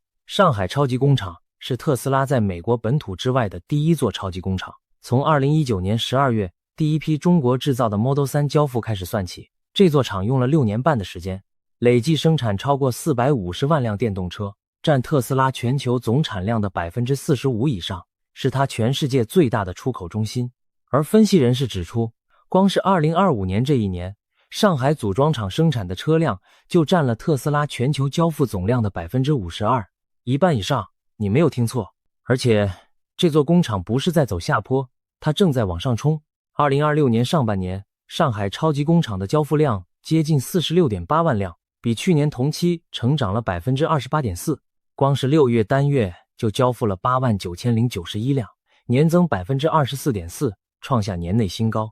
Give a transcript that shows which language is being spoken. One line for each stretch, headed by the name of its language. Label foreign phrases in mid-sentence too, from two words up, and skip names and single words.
Chinese: 上海超級工廠是特斯拉在美国本土之外的第1座超級工廠。從2019年12月第一批中國製造的 Model 3交付開始算起，這座廠用了6年半的時間，累計生產超過450萬輛電動車，占特斯拉全球總產量的 45% 以上，是它全世界最大的出口中心。而分析人士指出，光是2025年这一年，上海組裝廠生產的車輛就占了特斯拉全球交付總量的 52%， 一半以上。你沒有聽錯，而且這座工廠不是在走下坡，它正在往上衝。2026年上半年， 上海超級工厂的交付量接近 46.8 万輛，比去年同期成長了 28.4%， 光是6月單月就交付了 89,091 輛，年增 24.4%， 創下年內新高。